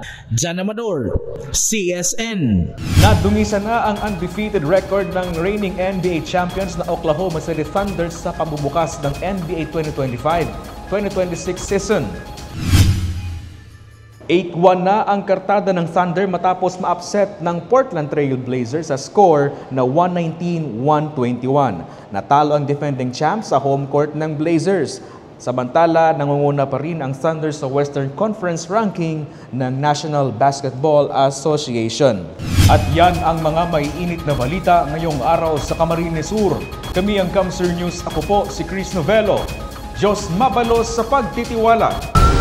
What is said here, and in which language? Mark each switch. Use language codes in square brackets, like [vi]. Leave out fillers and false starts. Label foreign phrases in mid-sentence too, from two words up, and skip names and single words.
[tl] Jan Amador, CSN. Nadungisan na ang undefeated record ng reigning NBA champions na Oklahoma City Thunder sa pambubukas ng NBA 2025-2026 season. 8-1 na ang kartada ng Thunder matapos ma-upset ng Portland Trail Blazers sa score na 119-121. Natalo ang defending champs sa home court ng Blazers. Samantala, nangunguna pa rin ang Thunder sa Western Conference ranking ng National Basketball Association. At yan ang mga maiinit na balita ngayong araw sa Camarines Sur. Kami ang Kamsur News. Ako po si Chris Novello. [bik] Diyos mabalos sa pagtitiwala.